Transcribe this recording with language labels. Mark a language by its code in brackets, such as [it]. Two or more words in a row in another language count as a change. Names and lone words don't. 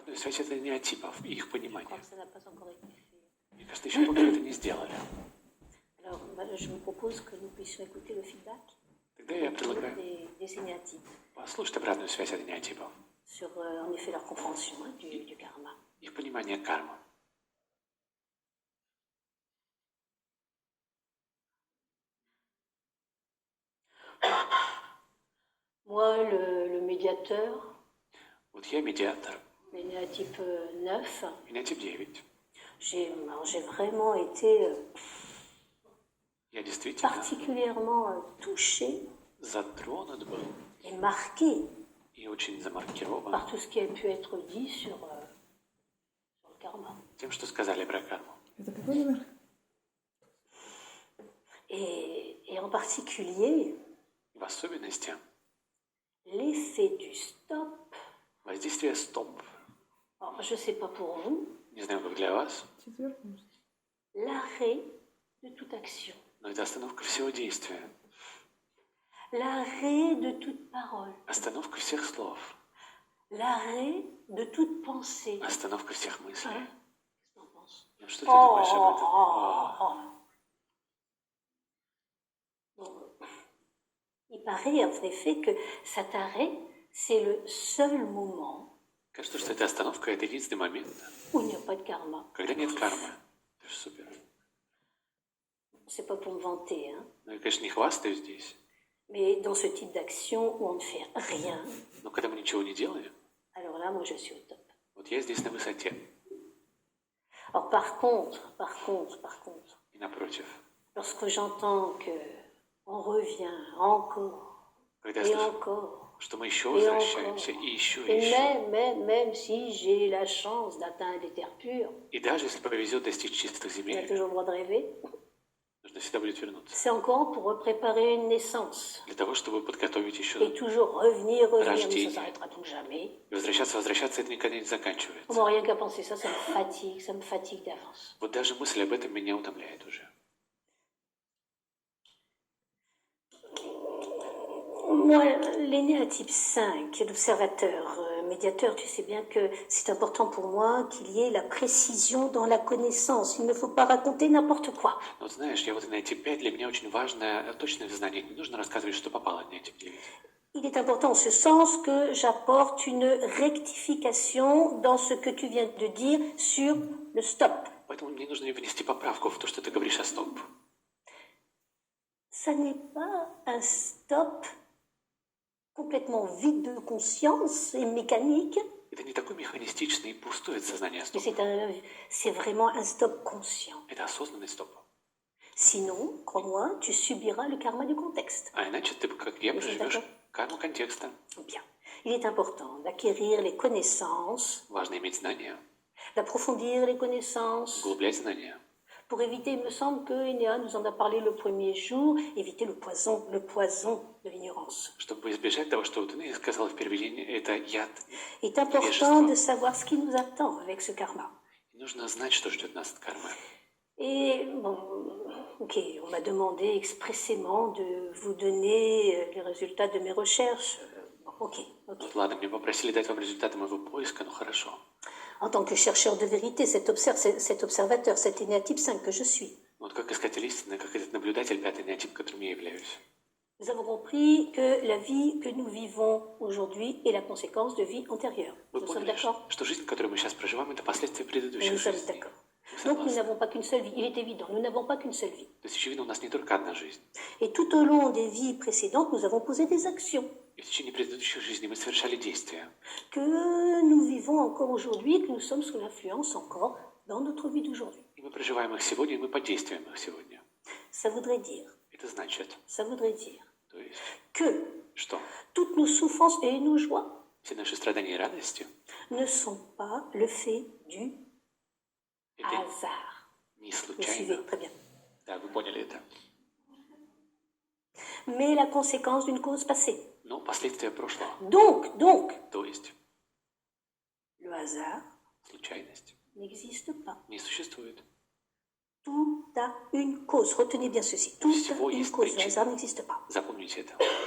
[ru] Обратную связь от стереотипов и их [fr] Je crois [ru] понимания. [fr] que ça n'a pas encore été fait. [ru] Мне кажется, еще пока это не сделали. [fr] Alors, je vous propose que nous puissions écouter le feedback [ru] Тогда я предлагаю [fr] des énéatypes [ru] послушать обратную связь от стереотипов. [fr] sur, en effet, leur compréhension du karma. [ru] Их понимание кармы. [fr] Moi, le médiateur, [ru] Вот я медиатор. [fr] l'énéatype 9, [ru] Генотип 9. [fr] j'ai vraiment été [ru] Я действительно [fr] particulièrement touchée [ru] затронут был [fr] et marquée [ru] и очень замаркирован [fr] par tout ce qui a pu être dit sur le karma. [ru] тем, что сказали про карму. Это какой номер? [fr] Et en particulier, [ru] В особенности [fr] l'effet du stop. [ru] воздействие стоп. [fr] Alors, je ne sais pas pour vous, [ru] Не знаю, как для вас, Четвертый, может? [fr] l'arrêt de toute action, [ru] но это остановка всего действия. [fr] l'arrêt de toute parole, [ru] Остановка всех слов. [fr] l'arrêt de toute pensée. [ru] Остановка всех мыслей. [fr] Hein? Qu'est-ce que t'en penses? [ru] Ну, что ты думаешь об этом? [fr] Bon, il paraît en effet que cet arrêt, c'est le seul moment [ru] Кажется, что эта остановка — это единственный момент, [fr] où il n'y a pas de karma. [ru] когда нет кармы. Это же супер. [fr] C'est pas pour me vanter, hein, [ru] Ну, я, конечно, не хвастаюсь здесь, [fr] mais dans ce type d'action où on ne fait rien, [ru] но когда мы ничего не делаем, [fr] alors là, moi, je suis au top. [ru] вот я здесь на высоте. [fr] Alors par contre, [ru] И напротив, [fr] lorsque j'entends que on revient encore [ru] когда я [fr] et [ru] слышу, [fr] encore, [ru] что мы еще [fr] et [ru] возвращаемся, [fr] encore, [ru] и еще, и [fr] et [ru] еще. [fr] même si j'ai la chance d'atteindre les terres pures, [ru] И даже если повезет достичь чистых [fr] on a [ru] земель, [fr] toujours le droit de rêver, [ru] нужно всегда будет вернуться. [fr] c'est encore pour préparer une naissance. [ru] Для того, чтобы подготовить [fr] Et [ru] еще [fr] toujours revenir, mais ça [ru] Рождение. [fr] ne s'arrêtera donc jamais. [ru] и возвращаться, это никогда не заканчивается. [fr] Moi, rien qu'à penser ça me fatigue d'avance. [ru] Вот даже мысль об этом меня утомляет уже. [fr] Moi, l'énéatype 5, l'observateur, médiateur, tu sais bien que c'est important pour moi qu'il y ait la précision dans la connaissance. Il ne faut pas raconter n'importe quoi. [ru] Но вот знаешь, я вот на тип 5, для меня очень важно точное знание. Не нужно рассказывать, что попало на тип 9. [fr] Il est important en ce sens que j'apporte une rectification dans ce que tu viens de dire sur le stop. [ru] Поэтому мне нужно внести поправку в то, что ты говоришь о стоп. [fr] Ça n'est pas un stop complètement vide de conscience et mécanique, [ru] Это не такой механистичный и пустой от сознания [fr] mais [ru] стоп. [fr] c'est vraiment un stop conscient. [ru] Это осознанный стоп. [fr] Sinon, crois-moi, tu subiras le karma du contexte. [ru] А иначе ты, как я, проживешь карму контекста. [fr] Bien. Il est important d'acquérir les connaissances, [ru] Важно иметь знания, [fr] d'approfondir les connaissances, [ru] углублять знания. [fr] pour éviter, il me semble que Enéa nous en a parlé le premier jour, éviter le poison de l'ignorance. [ru] Чтобы избежать того, что вот ты сказала в первый день, это яд. [fr] Il est important de savoir ce qui nous attend avec ce karma. [ru] И нужно знать, что ждет нас от кармы. [fr] Et bon, ok, on m'a demandé expressément de vous donner les résultats de mes recherches. Bon, ok. [ru] Вот ладно, мне попросили дать вам результаты моего поиска, ну хорошо. [fr] En tant que chercheur de vérité, cet observateur, cet énéatype 5 que je suis, [ru] Вот как искатель истины, как этот наблюдатель, пятый неотип, которым я являюсь. [fr] nous avons compris que la vie que nous vivons aujourd'hui est la conséquence de vie antérieure. [ru] Вы [fr] Nous sommes [ru] поняли, [fr] d'accord? [ru] что жизнь, которую мы сейчас проживаем, это последствия [fr] Nous [ru] предыдущих [fr] sommes [ru] жизней. [fr] d'accord. Donc nous n'avons pas qu'une seule vie. Il est évident, nous n'avons pas qu'une seule vie. [ru] То есть, очевидно, у нас не только одна жизнь. [fr] Et tout au long des vies précédentes, nous avons posé des actions [ru] И в течение предыдущих жизней мы совершали действия, [fr] que nous vivons encore aujourd'hui et que nous sommes sous l'influence encore dans notre vie d'aujourd'hui. [ru] и мы проживаем их сегодня, и мы подействуем их сегодня. [fr] Ça voudrait dire, [ru] Это значит, то есть, [fr] que [ru] что [fr] toutes nos souffrances et nos joies [ru] все наши страдания и радости [fr] ne sont pas le fait du [ru] это [fr] hasard. [ru] не [fr] Vous [ru] случайно. [fr] suivez, très bien. [ru] Да, вы поняли это. [fr] Mais la conséquence d'une cause passée. [ru] Но последствия прошлого. [fr] Donc, [ru] То есть, [fr] le hasard [ru] случайность [fr] n'existe pas. [ru] не sуществует. [fr] Tout a une cause. Retenez bien ceci. Tout [ru] Всего [fr] a une [ru] есть [fr] cause. Le [ru] причина. [fr] hasard n'existe pas. [ru] Запомните это.